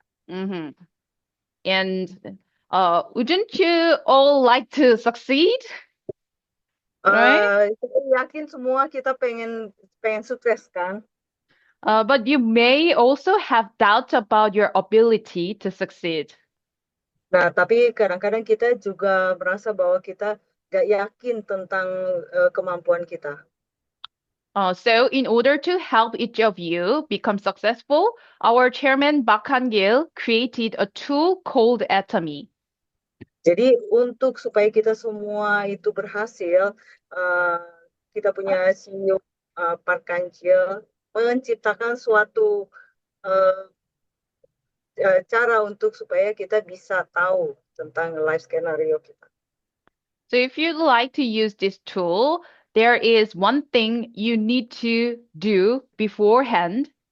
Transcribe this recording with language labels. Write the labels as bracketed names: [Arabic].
[English] hmm And wouldn't you all like to succeed, right? [Indonesian] Saya yakin semua kita pengen pengen sukses kan. [English] But you may also have doubts about your ability to succeed. [Indonesian] Nah, tapi kadang-kadang kita juga merasa bahwa kita gak yakin tentang kemampuan kita. [English] So in order to help each of you become successful, our chairman Bak Han-gil created a tool called Atomy. [Indonesian] Jadi untuk supaya kita semua itu berhasil, uh, kita punya CEO Park Kancil menciptakan suatu uh, cara untuk supaya kita bisa tahu tentang life scenario kita. [English] So if you'd like to use this tool, there is one thing you need to do beforehand.